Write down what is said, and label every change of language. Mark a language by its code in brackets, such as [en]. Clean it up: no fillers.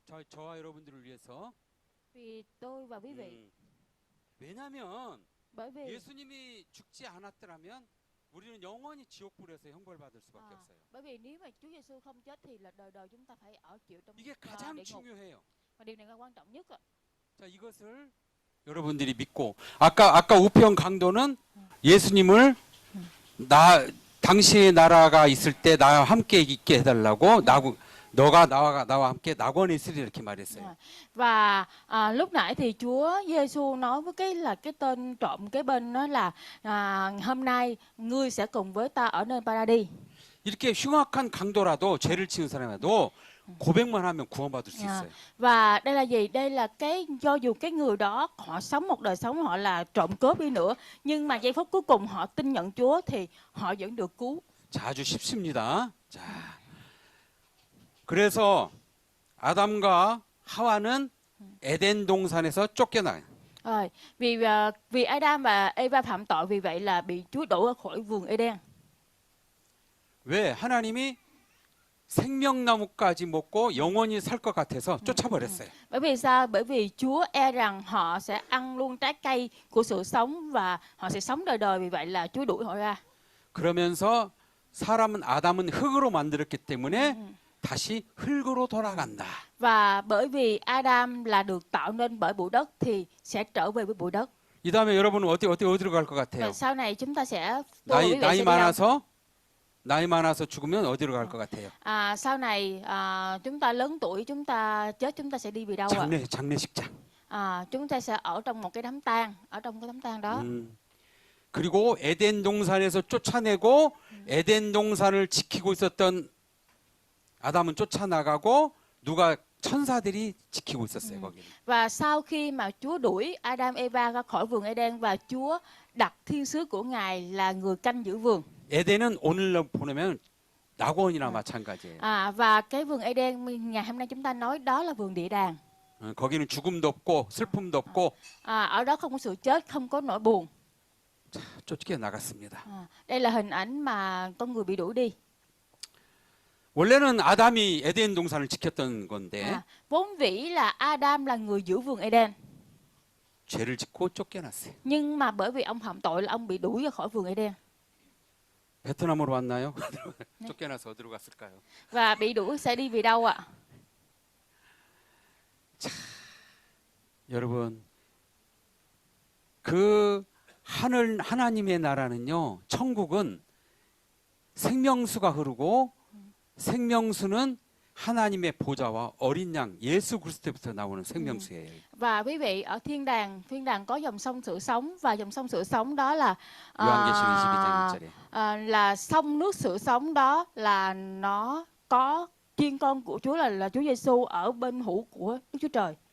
[ko] 저와 여러분들을 위해서. [vi] Vì tôi và quý vị. [ko] 왜냐하면 [vi] Bởi vì [ko] 예수님이 죽지 않았더라면 우리는 영원히 지옥불에서 형벌받을 수밖에 없어요. [vi] bởi vì nếu mà Chúa Giêsu không chết thì là đời đời chúng ta phải ở chịu trong [ko] 이게 가장 [vi] địa ngục. [ko] 중요해요. [vi] Và điều này là quan trọng nhất ạ. [ko] 자, 이것을 여러분들이 믿고 아까 우편 강도는 예수님을 당신의 나라가 있을 때 나와 함께 있게 해달라고 너가 나와 함께 낙원에 있으리 이렇게 말했어요. [vi] Và lúc nãy thì Chúa Giêsu nói với cái tên trộm kế bên đó là hôm nay ngươi sẽ cùng với ta ở nơi Paradis. [ko] 이렇게 흉악한 강도라도 죄를 지은 사람이라도 고백만 하면 구원받을 수 있어요. [vi] Và đây là gì? Đây là do dù cái người đó họ sống một đời sống họ là trộm cướp đi nữa, nhưng mà giây phút cuối cùng họ tin nhận Chúa thì họ vẫn được cứu. [ko] 자, 아주 쉽습니다. 자, 그래서 아담과 하와는 에덴 동산에서 쫓겨나요. [vi] Rồi, vì Adam và Eva phạm tội, vì vậy là bị Chúa đuổi ra khỏi vườn Eden. [ko] 왜? 하나님이 생명나무까지 먹고 영원히 살 것 같아서 쫓아버렸어요. [vi] Bởi vì sao? Bởi vì Chúa e rằng họ sẽ ăn luôn trái cây của sự sống và họ sẽ sống đời đời, vì vậy là Chúa đuổi họ ra. [ko] 그러면서 아담은 흙으로 만들었기 때문에 다시 흙으로 돌아간다. [vi] Và bởi vì Adam là được tạo nên bởi bụi đất thì sẽ trở về với bụi đất. [ko] 이 다음에 여러분은 어디로 갈 것 같아요? [vi] Và sau này chúng ta sẽ [ko] 나이 많아서 죽으면 어디로 갈 것 같아요? [vi] sau này chúng ta lớn tuổi, chúng ta chết, chúng ta sẽ đi về đâu ạ? [ko] 장례식장. [vi] Chúng ta sẽ ở trong một cái đám tang, ở trong cái đám tang đó. [ko] 그리고 에덴 동산에서 쫓아내고 에덴 동산을 지키고 있었던 아담은 쫓아나가고 천사들이 지키고 있었어요, 거기는. [vi] Và sau khi mà Chúa đuổi Adam Eva ra khỏi vườn Eden và Chúa đặt thiên sứ của Ngài là người canh giữ vườn. [ko] 에덴은 오늘날 보면 낙원이나 마찬가지예요. [vi] Và cái vườn Eden ngày hôm nay chúng ta nói đó là vườn địa đàng. [ko] 거기는 죽음도 없고 슬픔도 없고. [vi] Ở đó không có sự chết, không có nỗi buồn. [ko] 자, 쫓겨나갔습니다. [vi] Đây là hình ảnh mà con người bị đuổi đi. [ko] 원래는 아담이 에덴 동산을 지켰던 건데 [vi] vốn vĩ là Adam là người giữ vườn Eden. [ko] 죄를 짓고 쫓겨났어요. [vi] Nhưng mà bởi vì ông phạm tội là ông bị đuổi ra khỏi vườn Eden. [ko] 베트남으로 왔나요? 쫓겨나서 어디로 갔을까요? [vi] Và bị đuổi sẽ đi về đâu ạ? [ko] 자, 여러분, 그 하나님의 나라는요, 천국은 생명수가 흐르고 생명수는 하나님의 보좌와 어린 양 예수 그리스도부터 나오는 생명수예요. [vi] Và quý vị ở thiên đàng có dòng sông sự sống và dòng sông sự sống đó là [ko] 요한계시록 22장 1절에 [vi] là sông nước sự sống đó là nó có chiên con của Chúa là Chúa Giêsu ở bên hữu của Đức Chúa Trời.